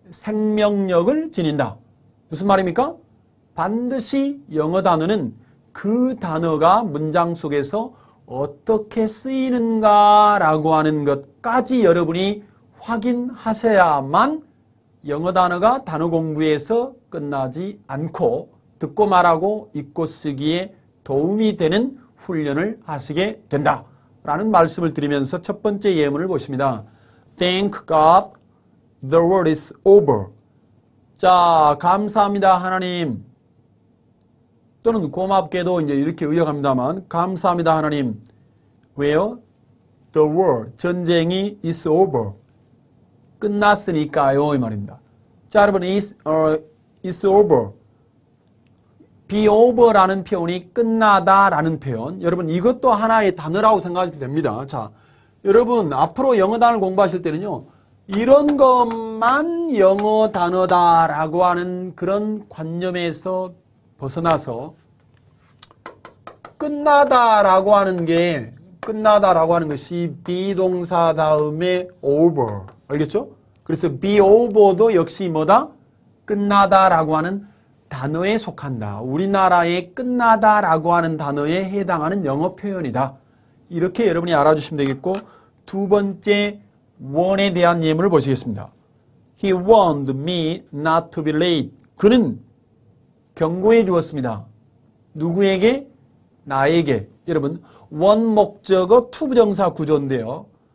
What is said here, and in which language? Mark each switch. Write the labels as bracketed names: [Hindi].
[Korean] 생명력을 지닌다. 무슨 말입니까? 반드시 영어 단어는 그 단어가 문장 속에서 어떻게 쓰이는가라고 하는 것까지 여러분이 확인하셔야만 영어 단어가 단어 공부에서 끝나지 않고 듣고 말하고 읽고 쓰기에 도움이 되는 훈련을 하시게 된다라는 말씀을 드리면서 첫 번째 예문을 보십니다. [English] Thank God the war is over. [Korean] 자, 감사합니다 하나님. 또는 고맙게도 이제 이렇게 의역합니다만 감사합니다 하나님. 왜요? [English] The war, [Korean] 전쟁이 [English] is over. [Korean] 끝났으니까요 이 말입니다. 자, 여러분 [English] is over. [Korean] be over라는 표현이 끝나다라는 표현. 여러분 이것도 하나의 단어라고 생각하시면 됩니다. 자, 여러분 앞으로 영어 단어를 공부하실 때는요. 이런 것만 영어 단어다라고 하는 그런 관념에서 벗어나서 끝나다라고 하는 것이 비동사 다음에 over. 알겠죠? 그래서 be over도 역시 뭐다? 끝나다라고 하는 단어에 속한다. 우리나라의 끝나다라고 하는 단어에 해당하는 영어 표현이다. 이렇게 여러분이 알아주시면 되겠고 두 번째 warn에 대한 예문을 보시겠습니다. [English] He warned me not to be late. [Korean] 그는 경고해 주었습니다. 누구에게? 나에게. 여러분 원목적어 투부정사 구조인데요.